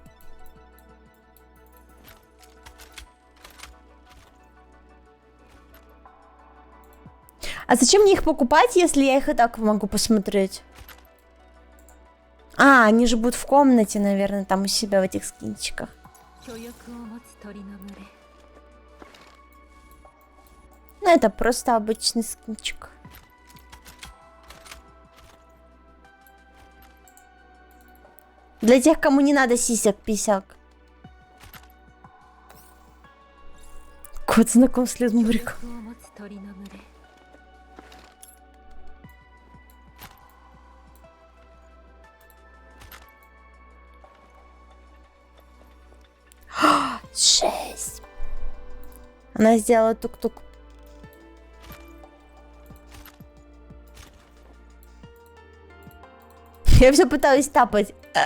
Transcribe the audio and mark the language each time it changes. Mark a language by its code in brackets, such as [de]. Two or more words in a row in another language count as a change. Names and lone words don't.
[ru] А зачем мне их покупать, если я их и так могу посмотреть? А, они же будут в комнате, наверное, там у себя в этих скинчиках. [ja] 巨翼を持つ鳥の群れ [ru] Ну, это просто обычный скинчик. Для тех, кому не надо сисек-писяк. Кот знаком с Ледмуриком. [ja] 翼を持つ鳥の群れ [ru] Жесть. Она сделала тук-тук. Я все пытаюсь тапать.